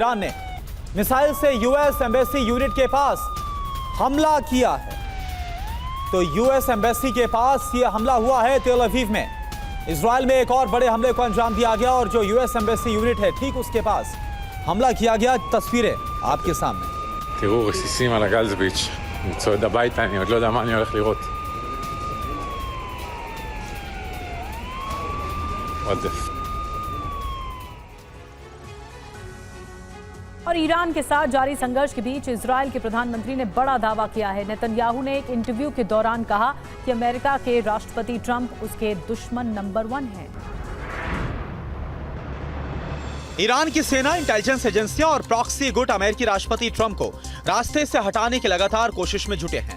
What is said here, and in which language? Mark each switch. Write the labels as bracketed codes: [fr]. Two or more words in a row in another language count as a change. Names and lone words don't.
[hi] ईरान ने मिसाइल से [en] US embassy unit [hi] के पास हमला किया है। तो [en] US embassy [hi] के पास यह हमला हुआ है तेल अवीव में। इजराइल में एक और बड़े हमले को अंजाम दिया गया और जो [en] US embassy unit [hi] है ठीक उसके पास हमला किया गया। तस्वीरें आपके सामने। [he] תראו, רסיסים על הגלזביץ', אני צועד הביתה, אני עוד לא יודע מה אני הולך לראות. עודף. [hi] और ईरान के साथ जारी संघर्ष के बीच इजराइल के प्रधानमंत्री ने बड़ा दावा किया है। नेतन्याहू ने एक इंटरव्यू के दौरान कहा कि अमेरिका के राष्ट्रपति ट्रंप उसके दुश्मन नंबर 1 हैं। ईरान की सेना, इंटेलिजेंस एजेंसियां और प्रॉक्सी गुट अमेरिकी राष्ट्रपति ट्रंप को रास्ते से हटाने की लगातार कोशिश में जुटे हैं।